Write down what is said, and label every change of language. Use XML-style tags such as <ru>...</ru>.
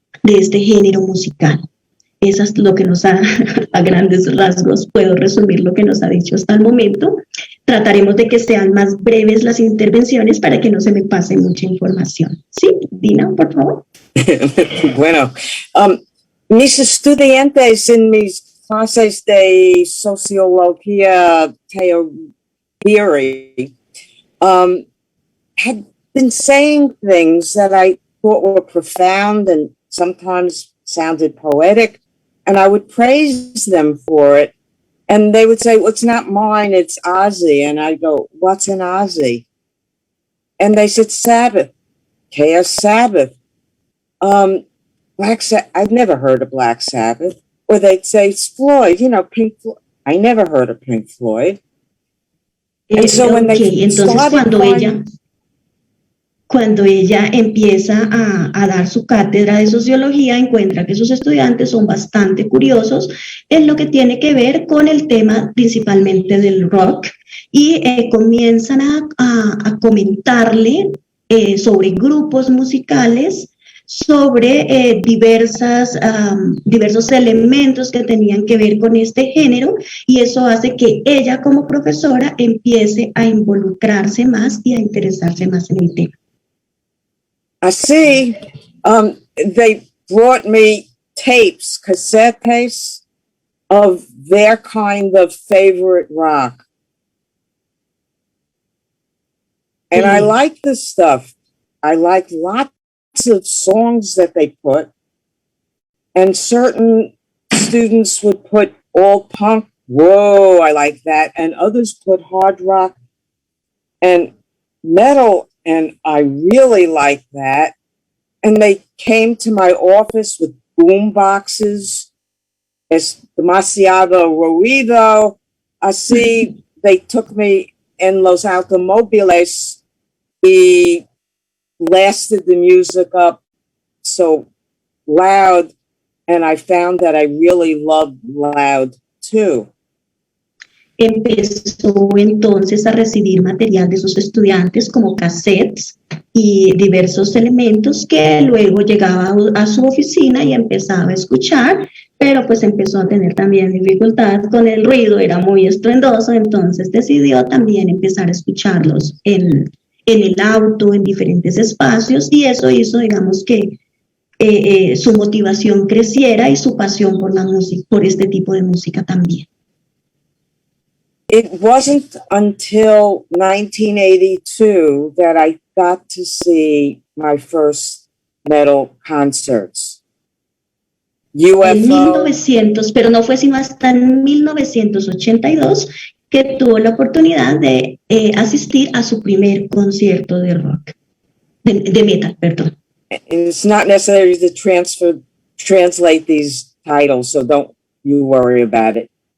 <es>de este género musical. Eso es lo que nos ha, a grandes rasgos, puedo resumir lo que nos ha dicho hasta el momento. Trataremos de que sean más breves las intervenciones para que no se me pase mucha información. Sí, Deena, por favor.</es> <en>Bueno, mis estudiantes en mis clases de Sociología theory had been saying things that I thought were profound and sometimes sounded poetic, and I would praise them for it. And they would say, well, it's not mine, it's Ozzy. And I go, what's an Ozzy? And they said, Sabbath, Chaos Sabbath. I've never heard of Black Sabbath. Or they'd say, it's Floyd, you know, Pink Floyd. I never heard of Pink Floyd. And so when they</en> <es>entonces cuando ella empieza a dar su cátedra de sociología, encuentra que sus estudiantes son bastante curiosos en lo que tiene que ver con el tema principalmente del rock y comienzan a comentarle sobre grupos musicales, sobre diversos elementos que tenían que ver con este género, y eso hace que ella como profesora empiece a involucrarse más y a interesarse más en el tema.</es> <en>Así, they brought me tapes, cassette tapes of their kind of favorite rock. And I like this stuff. I like lots of songs that they put. And certain students would put all punk. Whoa, I like that. And others put hard rock and metal. And I really liked that. And they came to my office with boom boxes. Es demasiado ruido. Así, they took me in los automóviles y blasted the music up so loud. And I found that I really loved loud too.</en> <es>Empezó entonces a recibir material de sus estudiantes como cassettes y diversos elementos que luego llegaba a su oficina y empezaba a escuchar, pero pues empezó a tener también dificultad con el ruido, era muy estruendoso, entonces decidió también empezar a escucharlos en el auto, en diferentes espacios, y eso hizo, digamos, que su motivación creciera y su pasión por la música, por este tipo de música también.</es> <en>It wasn't until 1982 that I got to see my first metal concerts. UFO.</en> <es>En 1900, pero no fue sino hasta en 1982 que tuvo la oportunidad de asistir a su primer concierto de rock, de metal, perdón.</es> <en>It's not necessary to translate these titles, so don't you worry about it.</en>